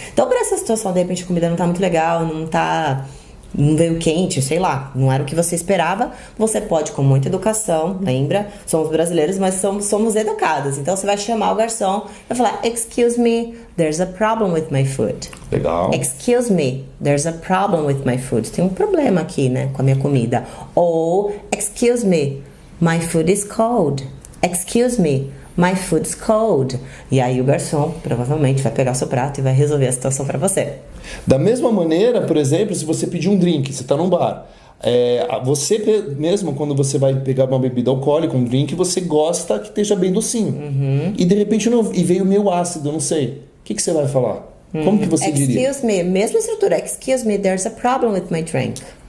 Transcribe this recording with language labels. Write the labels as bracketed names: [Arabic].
[Portuguese] Então, para essa situação, de repente a comida não tá muito legal, não veio quente, sei lá, não era o que você esperava, você pode, com muita educação, lembra? Somos brasileiros, mas somos educados. Então você vai chamar o garçom e vai falar, [English] excuse me, there's a problem with my food. [Portuguese] Legal. [English] Excuse me, there's a problem with my food. [Portuguese] Tem um problema aqui, né, com a minha comida. [English] Ou, excuse me, my food is cold. Excuse me, my food's cold. [Portuguese] E aí o garçom provavelmente vai pegar o seu prato e vai resolver a situação para você. Da mesma maneira, por exemplo, se você pedir um drink, você está num bar, você mesmo, quando você vai pegar uma bebida alcoólica, um drink, você gosta que esteja bem docinho. E de repente e veio meio ácido, não sei. O que você vai falar? Como que você diria? [English] Excuse me, [Portuguese] mesma estrutura. [English] Excuse me, there's a problem with my drink.